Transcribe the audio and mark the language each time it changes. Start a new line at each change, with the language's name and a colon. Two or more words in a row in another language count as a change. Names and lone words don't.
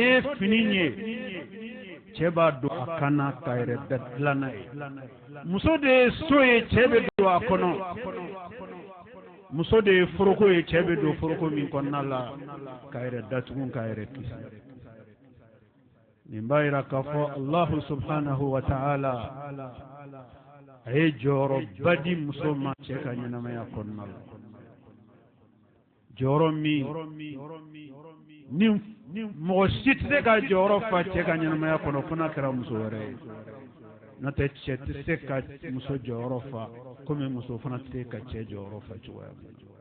Bambara: ye fini ye cɛ b'a don a kan na k'a yɛrɛ dilan n'a ye muso de ye so ye cɛ bɛ don a kɔnɔ muso de ye foroko ye cɛ bɛ don foroko min kɔnɔna la k'a yɛrɛ datugu k'a yɛrɛ kisi nin b'a yira k'a fɔ
Arabic: الله سبحانه وتعالى
Bambara: a ye jɔyɔrɔba di muso ma cɛ ka ɲɛnamaya kɔnɔna la jɔyɔrɔ min ni mɔgɔ si tɛ se ka jɔyɔrɔ fa cɛ ka ɲɛnamaya kɔnɔ fo n'a kɛra muso wɛrɛ ye n'o tɛ cɛ tɛ se ka muso jɔyɔrɔ fa komi muso fana tɛ se ka cɛ jɔyɔrɔ fa cogoya min